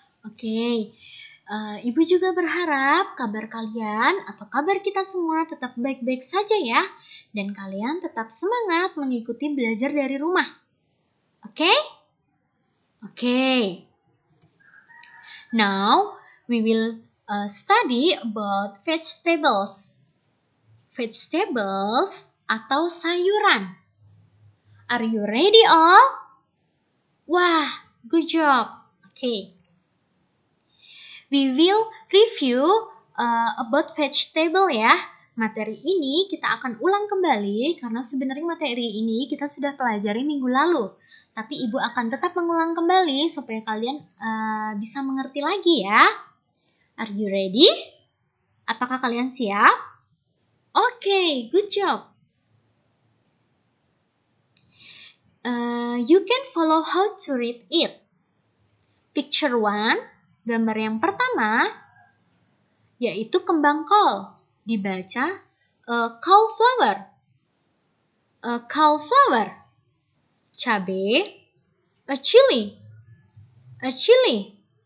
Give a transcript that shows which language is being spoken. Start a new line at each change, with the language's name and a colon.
Indonesian: Oke, Ibu juga berharap kabar kalian atau kabar kita semua tetap baik-baik saja ya. Dan kalian tetap semangat mengikuti belajar dari rumah. Oke? Oke.
English: Now, we will study about vegetables. Vegetables
Indonesian: atau sayuran.
English: Are you ready all? Wah, good job. Okay. We will review about vegetable ya.
Indonesian: Materi ini kita akan ulang kembali karena sebenarnya materi ini kita sudah pelajari minggu lalu. Tapi Ibu akan tetap mengulang kembali supaya kalian bisa mengerti lagi ya.
English: Are you ready?
Indonesian: Apakah kalian siap?
English: Okay, good job. You can follow how to read it. Picture 1,
Indonesian: gambar yang pertama, yaitu kembang kol. Dibaca cauliflower. Cauliflower. Cabai, a chili. A chili.